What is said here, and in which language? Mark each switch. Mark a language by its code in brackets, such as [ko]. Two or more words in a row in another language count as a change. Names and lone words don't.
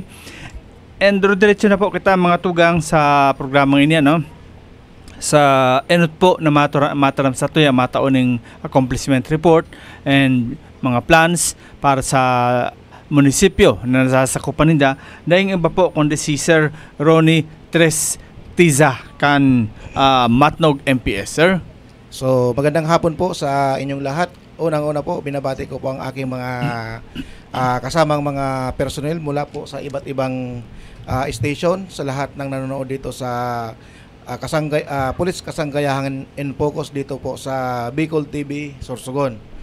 [bik] And diretso na po kita mga tugang sa programang ini, sa enot po na mataram sa tuya mataon ng [en] accomplishment report [bik] and mga plans para sa munisipyo na nasasakupan nila. Dahil iba po kundi si Sir Ronnie Trestiza kan Matnog MPS, sir. [tl] So magandang hapon po sa inyong lahat. Unang-una po, binabati ko po ang aking mga kasamang mga personnel mula po sa iba't ibang station, sa lahat ng nanonood dito sa Pulis Kasanggayahan in Focus dito po sa Bicol TV Sorsogon.